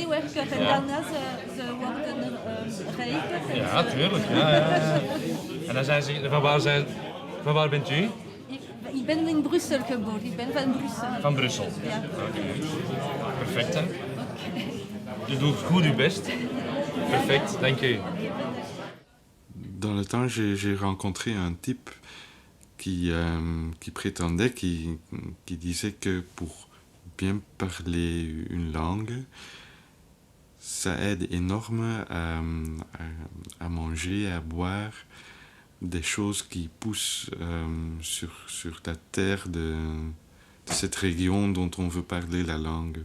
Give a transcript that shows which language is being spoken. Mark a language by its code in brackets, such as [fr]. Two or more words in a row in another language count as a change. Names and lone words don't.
[nl] Schrijnwerker en daarna ze worden rijker. Ja, tuurlijk. Ja. En dan zijn ze, van waar bent u? Ik ben in Brussel geboren, ik ben van Brussel. Van Brussel? Ja. Okay. Perfect, hè? Je doet goed je best. Perfect, dank u. [fr] Dans le temps, j'ai rencontré un type qui prétendait, qui disait que pour bien parler une langue, ça aide énormément à manger, à boire des choses qui poussent sur la terre de cette région dont on veut parler la langue.